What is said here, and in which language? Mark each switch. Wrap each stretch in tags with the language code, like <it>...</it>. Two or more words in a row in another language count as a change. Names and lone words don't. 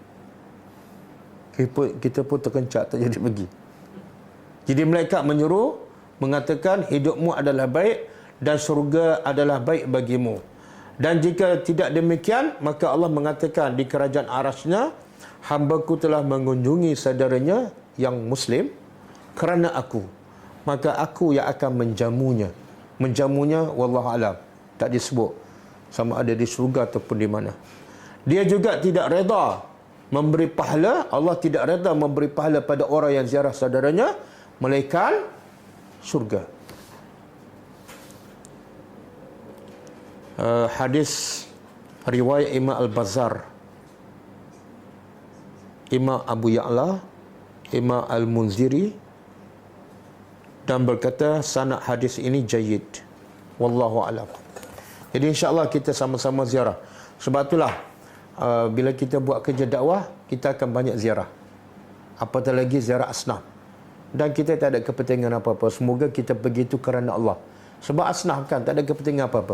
<ms>Kita pun terkencak, tak jadi pergi. Jadi malaikat menyuruh, mengatakan hidupmu adalah baik dan surga adalah baik bagimu. Dan jika tidak demikian, maka Allah mengatakan di kerajaan arasnya, hamba-Ku telah mengunjungi saudaranya yang Muslim kerana aku. Maka aku yang akan menjamunya. Menjamunya,</ms> <ar>والله أعلم.</ar> <ms>Tak disebut sama ada di syurga ataupun di mana. Dia juga tidak reda memberi pahala. Allah tidak reda memberi pahala pada orang yang ziarah saudaranya, melainkan syurga. Hadis riwayat Imam Al-Bazzar, Imam Abu Ya'la, Imam Al-Munziri, dan berkata sanad hadis ini jayyid.</ms> <ar>والله أعلم.</ar> <ms>Jadi</ms> <ar>إن شاء الله</ar> <ms>kita sama-sama ziarah. Sebab itulah bila kita buat kerja dakwah, kita akan banyak ziarah. Apatah lagi ziarah asnaf. Dan kita tak ada kepentingan apa-apa. Semoga kita pergi itu kerana Allah. Sebab asnaf kan tak ada kepentingan apa-apa.</ms>